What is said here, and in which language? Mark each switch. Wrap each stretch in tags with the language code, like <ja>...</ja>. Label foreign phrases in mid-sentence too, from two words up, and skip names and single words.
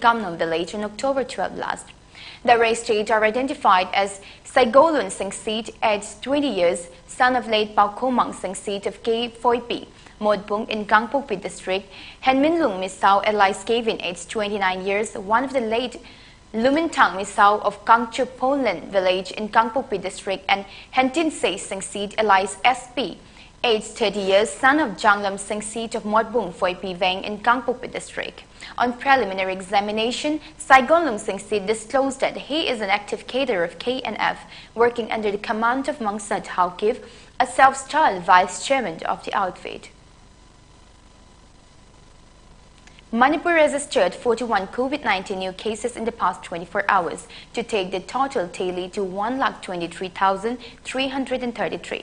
<en>Gamnam village on October 12 last. The arrested are identified as Saigolun Singh Seat, aged 20 years, son of late Pao Komang Singh Seat of K. Phoipi, Modbung in Gangpokpi district, Henminlung Misao Elias Kevin, aged 29 years, one of the late Lumintang Misao of Kangchu Ponlan village in Gangpokpi district, and Hentin Se Singh Seat Elias SP, aged 30 years, son of Janglam Singh Seat of Modbung Phoipi Veng in Gangpokpi district. On preliminary examination, Saigonlung Singh Seat disclosed that he is an active cadre of KNF working under the command of Mangsat Haukiv, a self-styled vice chairman of the outfit. Manipur registered 41 COVID-19 new cases in the past 24 hours to take the total tally to 1,23,333.</en>